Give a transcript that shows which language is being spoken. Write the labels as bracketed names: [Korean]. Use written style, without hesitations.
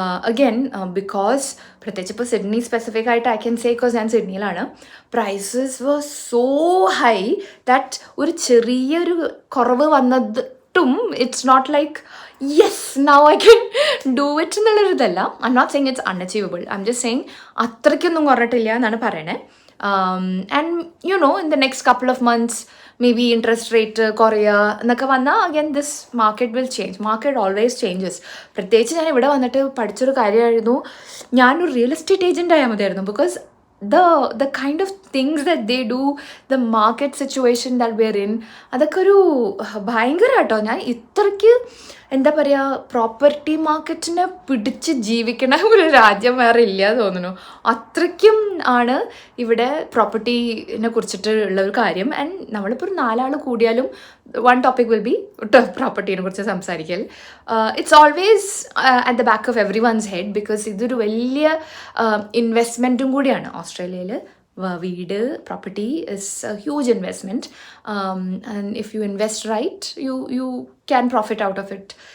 [English] again because [Malayalam] പ്രത്യേകിച്ച് ഇപ്പോൾ [English] Sydney specific ആയിട്ട് I can say, because [Malayalam] ഞാൻ സിഡ്നിയിലാണ്, [English] prices were so high that [Malayalam] ഒരു ചെറിയൊരു കുറവ് വന്നതും [English] it's not like yes now I can do it [Malayalam] എന്നുള്ളൊരിതല്ല. [English] I'm not saying it's unachievable, I'm just saying [Malayalam] അത്രയ്ക്കൊന്നും കുറഞ്ഞിട്ടില്ല എന്നാണ് പറയണേ. [English] And you know, in the next couple of months maybe interest rate [Malayalam] കുറയുക എന്നൊക്കെ വന്നാൽ [English] again this market will change. Market always changes. [Malayalam] പ്രത്യേകിച്ച് ഞാൻ ഇവിടെ വന്നിട്ട് പഠിച്ചൊരു കാര്യമായിരുന്നു, ഞാനൊരു റിയൽ എസ്റ്റേറ്റ് ഏജൻ്റ് ആയാൽ മതിയായിരുന്നു. [English] because the kind of things that they do, the market situation that we're in, [Malayalam] അതൊക്കെ ഒരു ഭയങ്കരമാട്ടോ. ഞാൻ ഇത്രയ്ക്ക് എന്താ പറയുക, പ്രോപ്പർട്ടി മാർക്കറ്റിനെ പിടിച്ച് ജീവിക്കണ ഒരു രാജ്യം വേറെ ഇല്ല തോന്നുന്നു. അത്രയ്ക്കും ആണ് ഇവിടെ പ്രോപ്പർട്ടീനെ കുറിച്ചിട്ട് ഉള്ള ഒരു കാര്യം. ആൻഡ് നമ്മളിപ്പോൾ ഒരു 4 ആൾ കൂടിയാലും [English] one topic will be [Malayalam] പ്രോപ്പർട്ടീനെ കുറിച്ച് സംസാരിക്കൽ. [English] it's always at the back of everyone's head, because [Malayalam] ഇതൊരു വലിയ ഇൻവെസ്റ്റ്മെൻറ്റും കൂടിയാണ് ഓസ്ട്രേലിയയിൽ. [English] വീട്, property is a huge investment, and if you invest right, you can profit out of it.